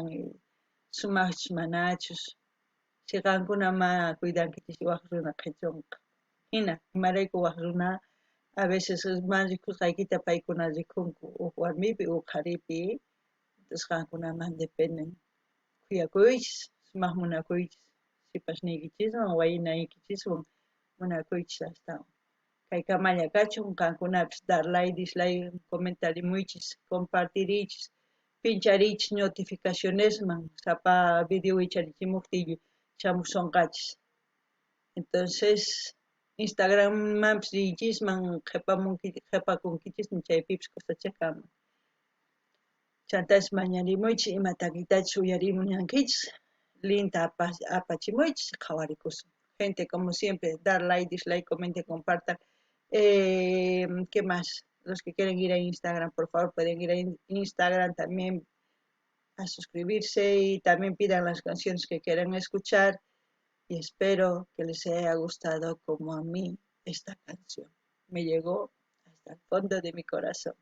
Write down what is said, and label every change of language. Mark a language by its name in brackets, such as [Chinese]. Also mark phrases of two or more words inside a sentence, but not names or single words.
[Quechua] sumaqchus manachus si qankuna ma cuidankichis waq runa qhichunqa hina imarayku waq runa [Spanish] a veces [Quechua] man rikusqaykita paykuna rikunku huk warmipi huk qharipi entonces qankunaman dependen kuyakuychis sumaq munakuychis sipashniykichiswan waynaykichiswan munakuychis astawan kay kamalla kachun qankunapis dar like dislike comentarimuychis compartiriychis pinchariychis notificacionesman sapa video wicharichimuptin shamusunqachis entonces Instagrammanpis riychisman qhipakunkichismi chaypipis kusachakama chantapas mañarimuychis ima takiktachus uyarimunankichis linta apachimuychis qhawarikusun [Spanish] gente como siempre dar like dislike comente compartan ¿qué más? Los que quieren ir a Instagram por favor pueden ir a Instagram también a suscribirse y también pidan las canciones que quieran escuchar y espero que les haya gustado como a mí esta canción me llegó hasta el fondo de mi corazón.